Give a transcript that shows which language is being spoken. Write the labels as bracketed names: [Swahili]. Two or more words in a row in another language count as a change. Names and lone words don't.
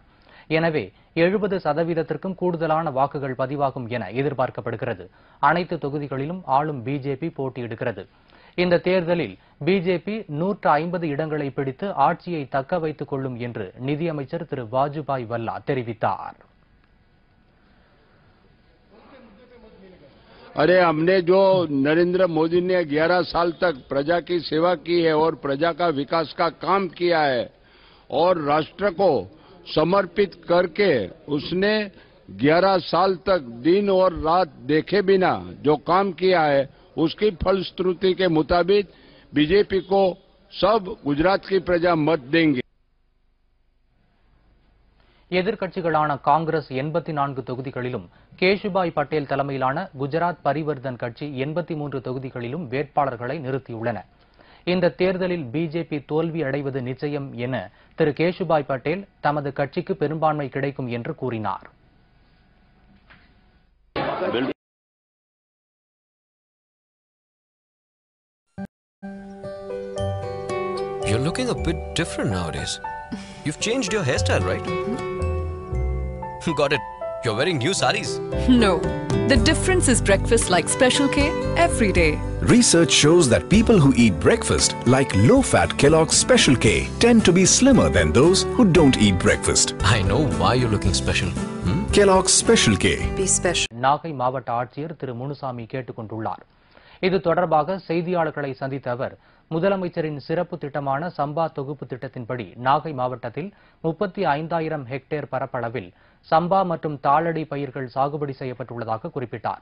[Tamil] எனவே 70%க்கும் கூடுதலான வாக்குகள் பதிவாகும் என எதிர்பார்க்கப்படுகிறது. அனைத்து தொகுதிகளிலும் ஆளும் பிஜேபி போட்டியிடுகிறது. இந்த தேர்தலில் பிஜேபி 150 இடங்களை பிடித்து ஆட்சியை தக்க வைத்துக் கொள்ளும் என்று நிதியமைச்சர் திரு வாஜுபாய் வல்லா தெரிவித்தார். [Hindi] अरे हमने जो नरेंद्र मोदी ने 11 साल तक प्रजा की सेवा की है और प्रजा का विकास का काम किया है और राष्ट्र को समर्पित करके उसने 11 साल तक दिन और रात देखे बिना जो काम किया है उसकी फलश्रुति के मुताबिक बीजेपी को सब गुजरात की प्रजा मत देंगे. [Tamil] எதிர்க்கட்சிகளான காங்கிரஸ் 84 தொகுதிகளிலும் கேஷுபாய் பட்டேல் தலைமையிலான குஜராத் பரிவர்த்தன் கட்சி 83 தொகுதிகளிலும் வேட்பாளர்களை நிறுத்தியுள்ளன. இந்த தேர்தலில் பிஜேபி தோல்வி அடைவது நிச்சயம் என திரு கேஷுபாய் பட்டேல் தமது கட்சிக்கு பெரும்பான்மை கிடைக்கும் என்று கூறினார். [English] You're looking a bit different nowadays. You've changed your hairstyle, right? Got it You're wearing new sarees. No, the difference is breakfast like Special K every day. Research shows that people who eat breakfast like low-fat Kellogg's Special K tend to be slimmer than those who don't eat breakfast. I know why you're looking special. Kellogg's Special K. Be special. [Tamil] நாகை மாவட்ட ஆட்சியர் திரு முனுசாமி கேட்டுக் கொண்டுள்ளார். இது தொடர்பாக செய்தியாளர்களை சந்தித்த அவர், முதலமைச்சரின் சிறப்பு திட்டமான சம்பா தொகுப்பு திட்டத்தின்படி நாகை மாவட்டத்தில் 35,000 ஹெக்டேர் பரப்பளவில் சம்பா மற்றும் தாளடி பயிர்கள் சாகுபடி செய்யப்பட்டுள்ளதாக குறிப்பிட்டார்.